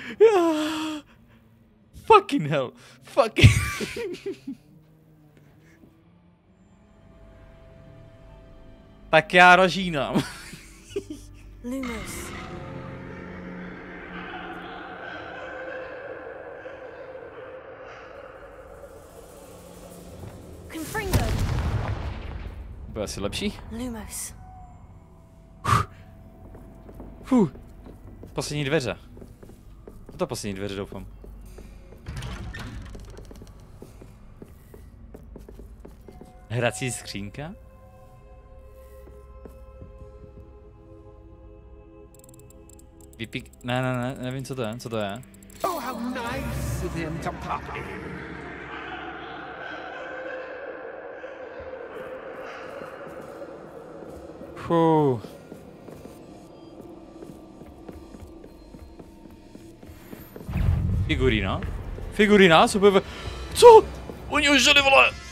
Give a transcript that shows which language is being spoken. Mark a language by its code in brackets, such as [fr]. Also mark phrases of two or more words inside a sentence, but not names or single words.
[en] Fucking hell. Fucking. [cs] Tak já rožínám. Lumos. Confringo. Bude asi lepší? Lumos. Poslední dveře. To poslední dveře, doufám. Hrací skřínka? Vypík... Ne, nevím, co to je, [en] Oh, how nice of him to pop in. [cs] Figurína? Figurína? Co? Oni už žili, vole!